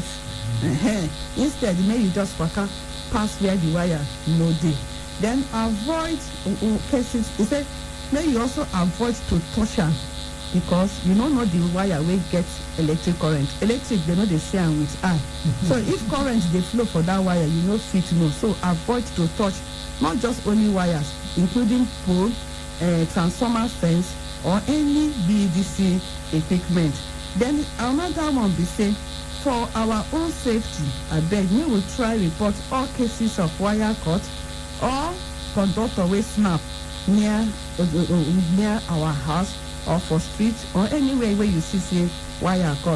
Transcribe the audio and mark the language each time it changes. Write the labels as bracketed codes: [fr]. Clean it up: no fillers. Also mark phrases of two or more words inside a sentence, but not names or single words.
[pcm] Instead, make you just waka pass where the wire no dey. Then avoid cases. He said make you also avoid to touch am, because you no know the wire wey get electric current. Electric they no dey see am with eye. So if current dey flow for that wire, you no fit know. So avoid to touch not just only wires, including pole, transformer fence, or any BEDC equipment. Then another one be say for our own safety, abeg we will try report all cases of wire cut or conductor wey snap near our house or for street or anywhere where you see say wire cut.